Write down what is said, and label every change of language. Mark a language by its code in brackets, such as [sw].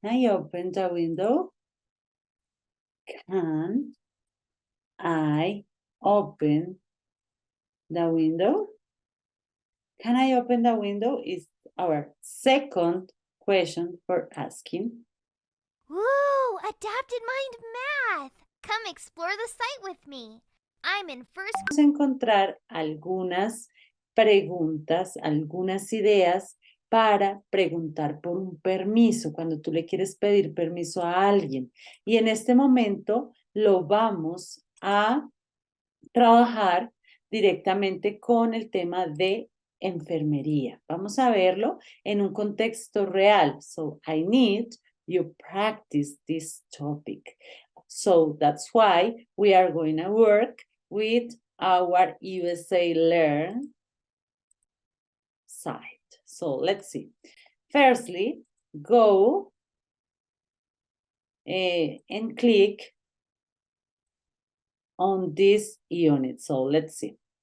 [en] open the window? Can I open the window? Can I open the window is our second question for asking. Woo! Adapted Mind Math! Come explore the site with me. I'm in first. [es] Vamos a encontrar algunas preguntas, algunas ideas para preguntar por un permiso, cuando tú le quieres pedir permiso a alguien. Y en este momento lo vamos a trabajar directamente con el tema de enfermería. Vamos a verlo en un contexto real. [en] So, I need you practice this topic. So, that's why we are going to work with our USA Learn site. So, let's see. Firstly, go and click on this unit. So, let's see.